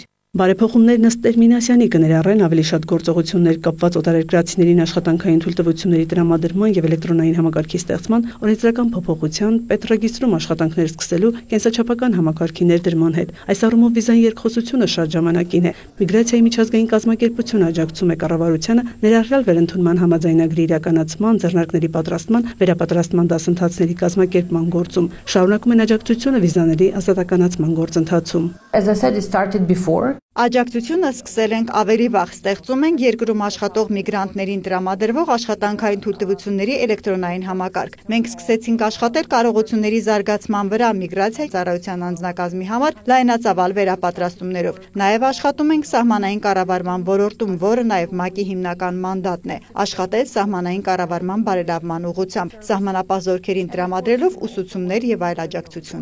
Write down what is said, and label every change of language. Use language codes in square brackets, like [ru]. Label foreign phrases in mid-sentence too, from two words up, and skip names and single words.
[hy] Բարեփոխումներն ըստ Տերմինասյանի կներառեն ավելի շատ գործողություններ կապված օտարերկրացիներին աշխատանքային թույլտվությունների տրամադրման եւ էլեկտրոնային համակարգի ստեղծման, օրենսդրական փոփոխության, պետռեգիստրում աշխատանքներ սկսելու, կենսաչափական համակարգի ներդրման հետ։ Այս առումով վիզային երկխոսությունը շատ ժամանակին է։ Միգրացիայի միջազգային կազմակերպությունը աջակցում է կառավարությանը ներառյալ վերընդունման համաձայնագրի իրականացման, ձեռնարկների պատրաստման, վերապատրաստման դասընթացների կազմակերպման գործում։ Շարունակում են աջակցությունը վիզաների ազատականացման գործընթացում։ [en] As I said, it started before. [hy] Աջակցությունը սկսել ենք ավելի վաղ, ստեղծում ենք երկրում աշխատող միգրանտներին տրամադրվող աշխատանքային թույլտվությունների էլեկտրոնային համակարգ։ Մենք սկսեցինք աշխատել կարողությունների զարգացման վրա միգրացիայի ծառայության անձնակազմի համար լայնածավալ վերապատրաստումներով։ Նաև աշխատում ենք սահմանային կառավարման ոլորտում, որը նաև ՄԱԿ-ի հիմնական մանդատն է, աշխատել սահմանային կառավարման բարելավման ուղղությամբ, սահմանապահ զորքերին տրամադրելով ուսուցումներ եւ այլ աջակցություն։